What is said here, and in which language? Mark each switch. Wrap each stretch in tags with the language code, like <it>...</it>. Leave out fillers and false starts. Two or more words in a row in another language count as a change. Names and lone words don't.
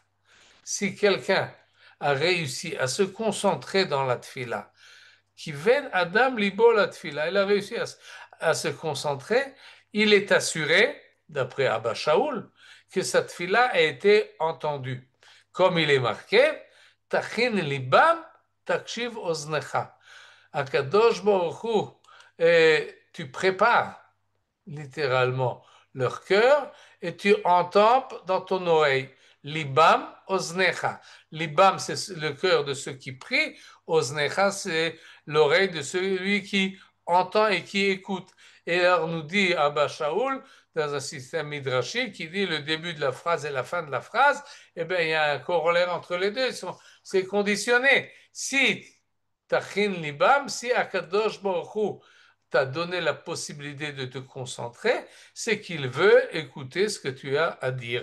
<fr>Si quelqu'un a réussi à se concentrer dans la tfila,</fr> <he>כיוון אדם ליבו לתפילה,</he> <fr>il a réussi à se concentrer, il est assuré, d'après Abba Shaul, que sa tfila a été entendue. Comme il est marqué,</fr> <he>תכין ליבם תקשיב אזנך.</he> <fr>Akadosh Baruch Hu, tu prépares littéralement leur cœur et tu entends dans ton oreille.</fr> <he>ליבם אזנך.</he> <fr>Libam, c'est le cœur de ceux qui prient. Oznecha, c'est l'oreille de celui qui entend et qui écoute. Et alors nous dit Abba Shaul, dans un système midrashique, qui dit le début de la phrase et la fin de la phrase, eh bien, il y a un corollaire entre les deux. C'est conditionné. Si</fr> <he>תכין ליבם,</he> <fr>si Akadosh Baruch Hu t'a donné la possibilité de te concentrer, c'est qu'il veut écouter ce que tu as à dire.</fr>